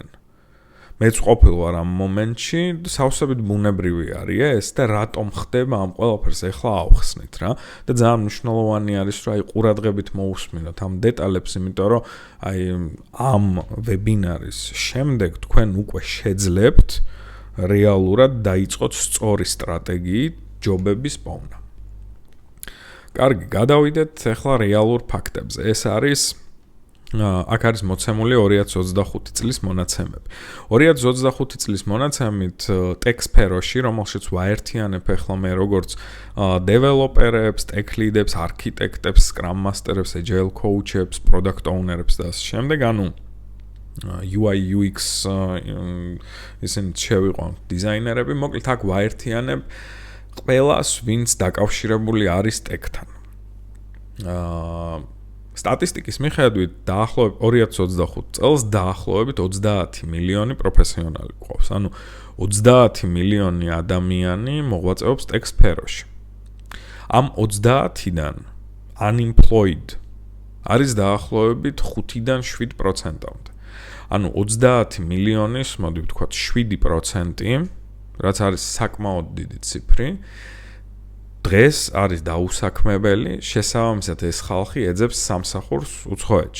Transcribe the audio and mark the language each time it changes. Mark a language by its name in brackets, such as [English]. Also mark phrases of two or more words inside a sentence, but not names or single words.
[Georgian] მეც ყოფილ ვარ ამ მომენტში, სავსებით ბუნებრივი არის ეს და რატომ ხდება ამ ყველაფერს ახლა ავხსნით რა და ძალიან მნიშვნელოვანი არის რომ ყურადღებით მოусმინოთ ამ დეტალებს, იმიტომ რომ ამ ვებინარის შემდეგ თქვენ უკვე შეძლებთ რეალურად დაიწყოთ სწორი სტრატეგიით ჯობების პოვნა. კარგი, გადავიდეთ ახლა რეალურ ფაქტებზე. ეს არის აქ არის მოცემული 2025 წლის მონაცემები. 2025 წლის მონაცემით tech sphero-ში, რომელშიც ვაერთიანებ ახლა მე როგორც developer-ებს, [English] tech lead- [Georgian] ებს, architect-ებს, [English] scrum master- [Georgian] ებს, [English] agile coach- [Georgian] ებს, [English] product owner- [Georgian] ებს და ასე შემდეგ, [English] UI UX [Georgian] ისინი შევიყვანთ დიზაინერები, მოკლედ აქ ვაერთიანებ ყველას, ვინც დაკავშირებული არის tech-თან. სტატისტიკის მიხედვით დაახლოებით 2025 წელს დაახლოებით 30 მილიონი პროფესიონალი გვყავს. 30 მილიონი ადამიანი მოღვაწეობს tech sphero-ში. ამ 30-დან unemployed არის დაახლოებით 5-დან 7%-მდე. 30 მილიონის, მოდი ვთქვათ, 7%, რაც არის საკმაოდ დიდი ციფრი. დღეს არის დაუსაქმებელი, შესაბამისად ეს ხალხი ეძებს სამსახურს უცხოეთში.